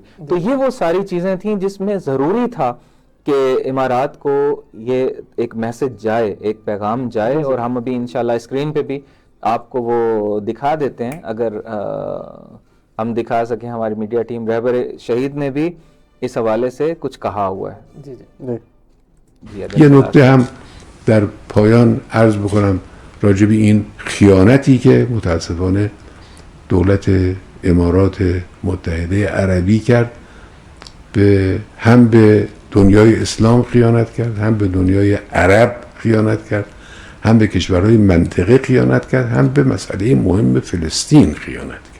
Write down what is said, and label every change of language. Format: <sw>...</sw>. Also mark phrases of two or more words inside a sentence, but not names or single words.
<ur>تو یہ وہ ساری چیزیں تھیں جس میں ضروری تھا کہ امارات کو یہ ایک میسج جائے، ایک پیغام جائے، اور ہم ابھی انشاءاللہ اسکرین پہ بھی آپ کو وہ دکھا دیتے ہیں، اگر ہم دکھا سکیں، ہماری میڈیا ٹیم، رہبر شہید نے بھی اس حوالے سے کچھ کہا ہوا ہے۔</ur> <fa>یه نکته هم در پایان عرض بکنم راجع به این خیانتی که متاسفانه دولت امارات متحده عربی کرد، هم به دنیای اسلام خیانت کرد، هم به دنیای عرب خیانت کرد، هم به کشورهای منطقه خیانت کرد، هم به مسئله مهم فلسطین خیانت کرد.</fa>